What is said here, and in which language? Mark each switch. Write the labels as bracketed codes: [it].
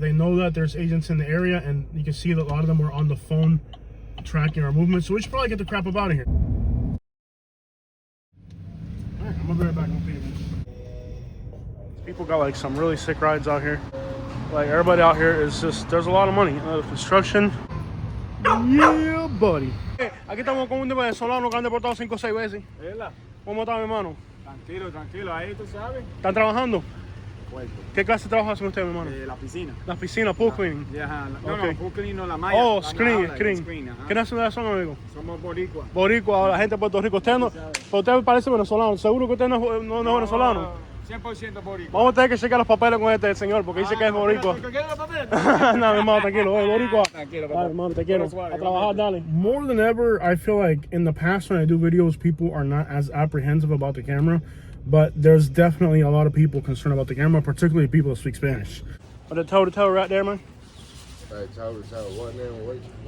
[en] They know that there's agents in the area, and you can see that a lot of them are on the phone tracking our movement. So we should probably get the crap up out of here. All right, I'm gonna be right back. People got like some really sick rides out here. Like, everybody out here is just, there's a lot of money. Construction. Yeah, buddy. [es] Aquí estamos con un venezolano que han deportado 5 o 6 veces. ¿Cómo está, mi hermano? Tranquilo, tranquilo, ahí tú sabes. ¿Están trabajando? Fuerte. ¿Qué clase de trabajo hacen ustedes, mi hermano? La piscina. La piscina, pool cleaning. No, [en] Okay. [es] no, pool cleaning no, la malla. Oh, la [en] screen. ajá. [es] ¿Qué nacionalidad son, amigo? Somos boricua. Boricua, la gente de Puerto Rico. Usted, no, usted parece venezolano. ¿Seguro que usted no es venezolano? 100% boricua. Vamos a tener que checar los papeles con este señor porque dice que es boricua. ¿Por qué los papeles? No, mi hermano, tranquilo, boricua. Tranquilo, Dale, hermano, te quiero. Suave, A trabajar, dale. [en] More than ever, I feel like in the past when I do videos, people are not as apprehensive about the camera, but there's definitely a lot of people concerned about the camera, particularly people that speak Spanish. But the toe-to-toe right there, man. Hey, toe-to-toe, what now?